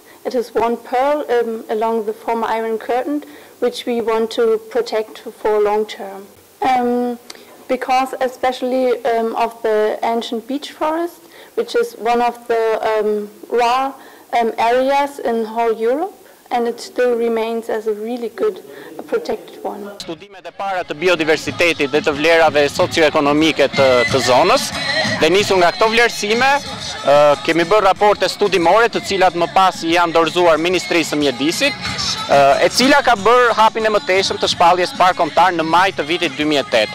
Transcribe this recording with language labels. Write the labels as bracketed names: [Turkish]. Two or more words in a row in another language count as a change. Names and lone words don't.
[English] It is one pearl along the former Iron Curtain, which we want to protect for long term. Because especially of the ancient beech forest, which is one of the rare areas in whole Europe, and it still remains as a really good protected one. [Albanian] Studimet e para të biodiversitetit dhe të vlerave socioekonomike të zonës, dhe nisur nga këto vlerësime, kemi bërë raporte studimore të cilat më pas janë dorëzuar Ministrisë së Mjedisit, e cila ka bërë hapin e mëtejshëm të shpalljes park kombëtar në maj të vitit 2008.